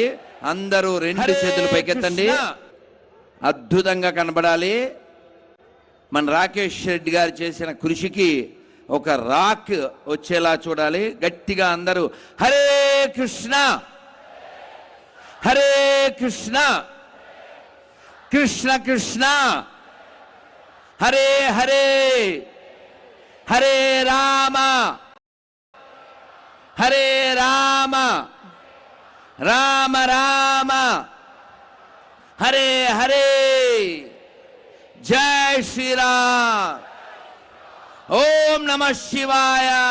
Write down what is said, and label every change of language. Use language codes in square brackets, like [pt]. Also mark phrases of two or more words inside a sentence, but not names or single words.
[te] అందరూ రెండు చేతులు పైకెత్తండి. అద్భుతంగా కనబడాలి. మన రాకేష్ రెడ్డి గారు చేసిన కృషికి ఒక రాక్ వచ్చేలా చూడాలి. గట్టిగా అందరూ [sa] हरे कृष्ण हरे कृष्ण कृष्ण कृष्ण हरे हरे हरे राम हरे राम राम राम हरे हरे. [hi] जय श्री राम. ओम नमः शिवाय.